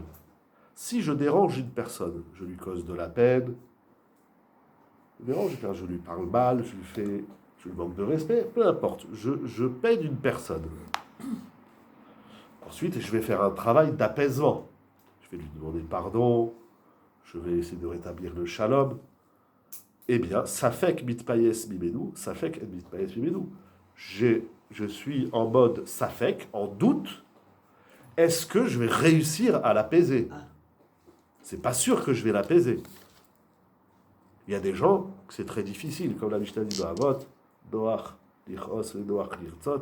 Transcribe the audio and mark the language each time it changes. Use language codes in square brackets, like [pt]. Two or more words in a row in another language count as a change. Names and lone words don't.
[fr] Si je dérange une personne, je lui cause de la peine, je lui parle mal, je lui manque de respect, peu importe, je peine une personne. Ensuite, je vais faire un travail d'apaisement. Je vais lui demander pardon, je vais essayer de rétablir le shalom. Eh bien, [he] safek mitpayes mimenu, safek et mitpayes mimenu. [fr] Je suis en mode safek, en doute. Est-ce que je vais réussir à l'apaiser? C'est pas sûr que je vais l'apaiser. Il y a des gens que c'est très difficile, comme la Mishnah dit dans Avot, [he] Noach, Lichos, Noach, Lirtzot.